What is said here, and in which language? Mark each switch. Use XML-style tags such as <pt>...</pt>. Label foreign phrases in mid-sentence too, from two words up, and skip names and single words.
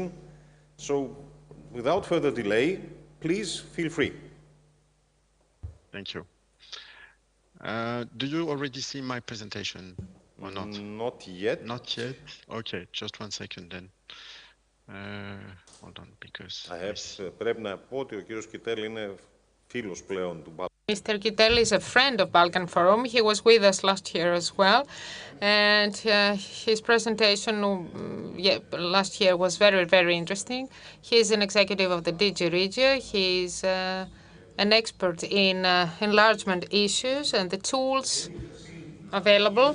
<en>So, without further delay, please feel free. Thank you. Do you already see my presentation or not? Not yet. Not yet? Okay, just 1 second then. Hold on, because</en> <el>πρέπει να πω ότι ο κύριος Κιτέλ είναι φίλος πλέον του Balkan.</el> <en>Mr. Kittel is a friend of Balkan Forum. He was with us last year as well. And his presentation last year was very, very interesting. He's an executive of the DG Regio. He's an expert in enlargement issues and the tools available.</en>